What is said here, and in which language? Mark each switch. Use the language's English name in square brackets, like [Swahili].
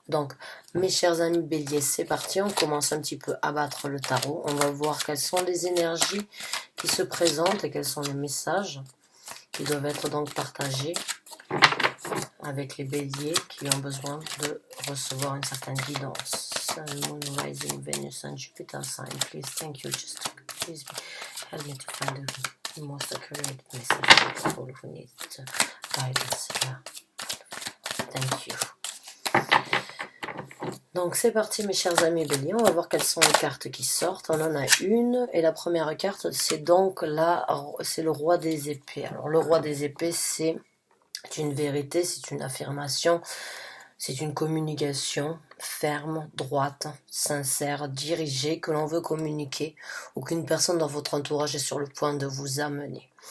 [French] Donc, mes chers amis béliers, c'est parti. On commence un petit peu à battre le tarot. On va voir quelles sont les énergies qui se présentent et quels sont les messages qui doivent être donc partagés avec les béliers qui ont besoin de recevoir une certaine guidance. [English] Sun, Moon, Rising, Venus and Jupiter sign. Please, thank you. Just please help me to find the most accurate message for people who need guidance. Yeah. Thank you. [French] Donc c'est parti mes chers amis béliers, on va voir quelles sont les cartes qui sortent. On en a une et la première carte c'est donc c'est le roi des épées. Alors le roi des épées c'est une vérité, c'est une affirmation, c'est une communication ferme, droite, sincère, dirigée que l'on veut communiquer ou qu'une personne dans votre entourage est sur le point de vous amener.